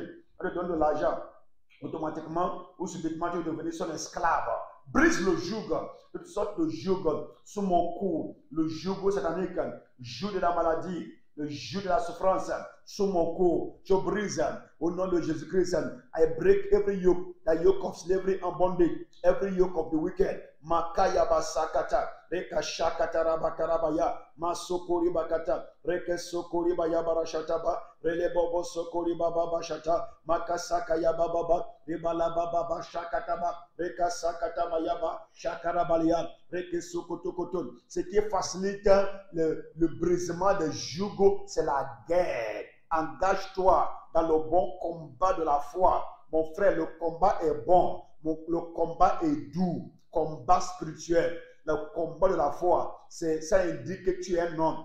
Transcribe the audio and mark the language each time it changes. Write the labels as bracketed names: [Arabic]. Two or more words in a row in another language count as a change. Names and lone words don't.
[French] Elle te donne de l'argent. Automatiquement ou subitement, tu es devenu son esclave. Brise le joug, toutes sortes de joug sous mon cou, le joug satanique, le joug de la maladie, le joug de la souffrance sous mon cou. Je brise au nom de Jésus-Christ. [English] I break every yoke, the yoke of slavery and bondage, every yoke of the wicked. Makaya basakata. Reka shakata rabakarabaya. Masokori bakata. Reke sokori baya barashataba. Rele bobo sokori baba bashata. Makasaka ya baba. Ribala baba shakataba. Reka sakata bayaba. Shakarabalia. Reke sokotokoton. [French] Ce qui facilite le brisement des jougs, c'est la guerre. Engage-toi dans le bon combat de la foi. Mon frère, le combat est bon. Le combat est doux. Combat spirituel. Le combat de la foi, ça indique que tu es un homme.